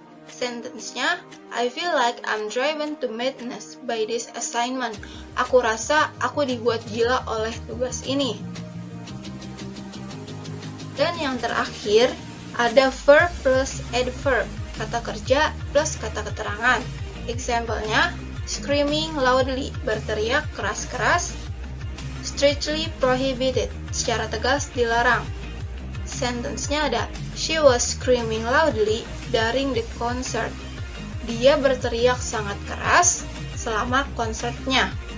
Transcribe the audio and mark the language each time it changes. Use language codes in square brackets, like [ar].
[en] Sentence-nya, I feel like I'm driven to madness by this assignment. [id] Aku rasa aku dibuat gila oleh tugas ini. Dan yang terakhir, ada verb plus adverb, kata kerja plus kata keterangan. Example-nya, [en] screaming loudly, [id] berteriak keras-keras. [en] Strictly prohibited, [id] secara tegas dilarang. Sentence-nya ada, [en] she was screaming loudly during the concert. [id] Dia berteriak sangat keras selama konsernya.